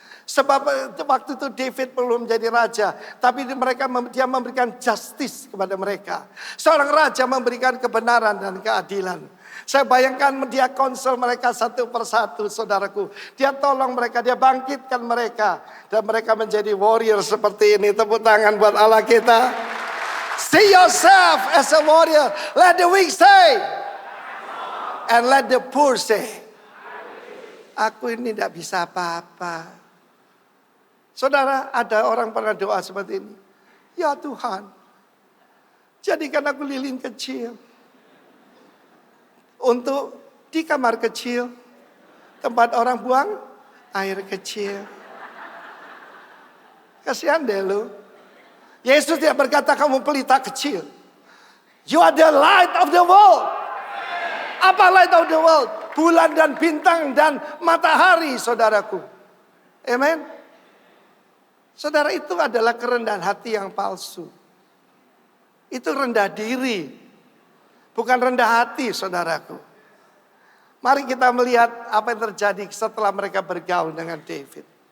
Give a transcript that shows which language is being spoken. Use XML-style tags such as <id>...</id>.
<id>Sebab waktu itu David belum menjadi raja, tapi dia memberikan justice kepada mereka. Seorang raja memberikan kebenaran dan keadilan. Saya bayangkan dia konsol mereka satu persatu, saudaraku. Dia tolong mereka, dia bangkitkan mereka. Dan mereka menjadi warrior seperti ini. Tepuk tangan buat Allah kita.</id> <en>See yourself as a warrior. Let the weak say. And let the poor say.</en> <id>Aku ini tidak bisa apa-apa. Saudara, ada orang pernah doa seperti ini. Ya Tuhan, jadikan aku lilin kecil. untuk di kamar kecil, tempat orang buang air kecil. Kasihan deh lu. Yesus tidak berkata kamu pelita kecil.</id> <en>You are the light of the world.</en> <id>Apa</id> <en>light of the world?</en> <id>Bulan dan bintang dan matahari, saudaraku. Amen. Saudara, itu adalah kerendahan hati yang palsu. Itu rendah diri. Bukan rendah hati, saudaraku. Mari kita melihat apa yang terjadi setelah mereka bergaul dengan David.</id>